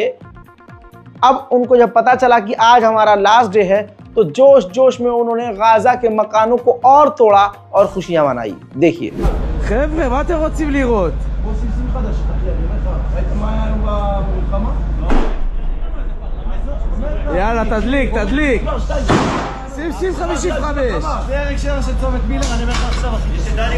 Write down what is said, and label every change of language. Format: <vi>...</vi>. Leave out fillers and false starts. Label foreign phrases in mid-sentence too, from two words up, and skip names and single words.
<hi>अब उनको जब पता चला कि आज हमारा</hi> <en>last day</en> <hi>है तो जोश जोश में उन्होंने गाजा के मकानों को और तोड़ा और खुशियां मनाई। देखिए,</hi> <he>חבר'ה, מה אתם רוצים לראות? יאללה, תדליק, תדליק. שים 55. זה ההקשר של צומת מילר, אני אומר לך עכשיו אחי.</he>